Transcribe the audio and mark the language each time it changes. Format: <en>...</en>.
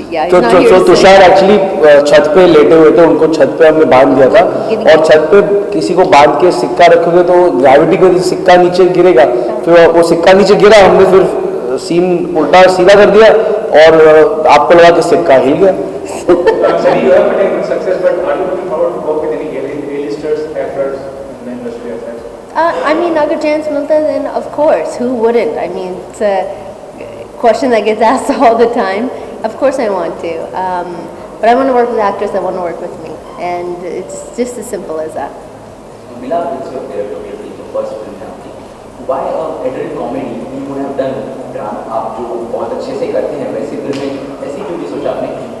<hi>तो तुषार एक्चुअली छत पे लेटे हुए थे, उनको छत पे हमने बांध दिया था, और छत पे किसी को बांध के सिक्का रखोगे तो ग्रेविटी की वजह से सिक्का नीचे गिरेगा. फिर वो सिक्का नीचे गिरा, हमने फिर सीन उल्टा सीधा कर दिया और आपको लगा कि सिक्का हिल गया.</hi> <en>I mean,</en> <hi>अगर चांस मिलता है</hi> <en>then of course, who wouldn't? I mean, it's a question that gets asked all the time. Of course I want to, but I want to work with actors that want to work with me, and it's just as simple as that. Milap, it's your favorite, the first film आपकी. Why adult comedy you would have done drama?</en> <hi>आप जो बहुत अच्छे से करते हैं वैसे film में ऐसी क्यों नहीं सोचा आपने?</hi>